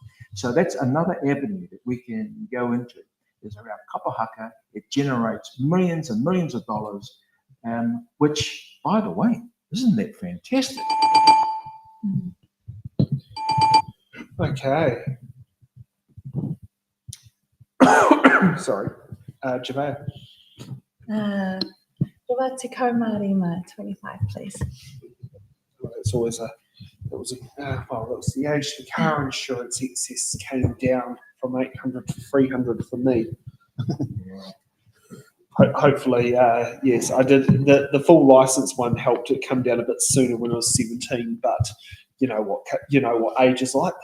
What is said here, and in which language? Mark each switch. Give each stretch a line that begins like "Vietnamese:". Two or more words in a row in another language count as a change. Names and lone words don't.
English: So that's another avenue that we can go into, is around kapahaka. It generates millions and millions of dollars, which, by the way, isn't that fantastic? Okay. Sorry. Javea.
Māori: Te Kaumārima, 25,
English: please. It's always well, that was the age the car insurance excess came down from 800 to 300 for me. Hopefully, yes, I did. The full license one helped it come down a bit sooner when I was 17, but you know what age is like.